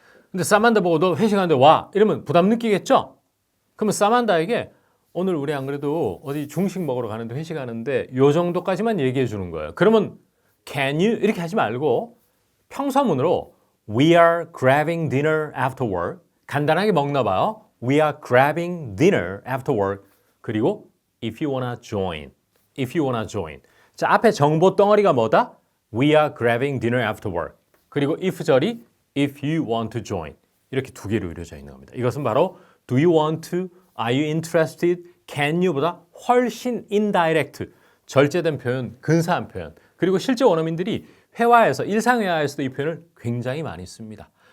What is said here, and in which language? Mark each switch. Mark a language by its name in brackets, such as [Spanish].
[Korean] 근데 사만다 보고 너 회식하는데 와 이러면 부담 느끼겠죠? 그러면 사만다에게 오늘 우리 안 그래도 어디 중식 먹으러 가는데 회식하는데 요 정도까지만 얘기해 주는 거예요. 그러면 can you 이렇게 하지 말고 평서문으로 [English] we are grabbing dinner after work [Korean] 간단하게 먹나 봐요. [English] We are grabbing dinner after work [Korean] 그리고 [English] if you wanna join if you wanna join [Korean] 자 앞에 정보 덩어리가 뭐다? [English] We are grabbing dinner after work [Korean] 그리고 [English] if 절이 if you want to join [Korean] 이렇게 두 개로 이루어져 있는 겁니다. 이것은 바로 do you want to, are you interested, can you보다 훨씬 indirect, 절제된 표현, 근사한 표현 그리고 실제 원어민들이 회화에서 일상회화에서도 이 표현을 굉장히 많이 씁니다.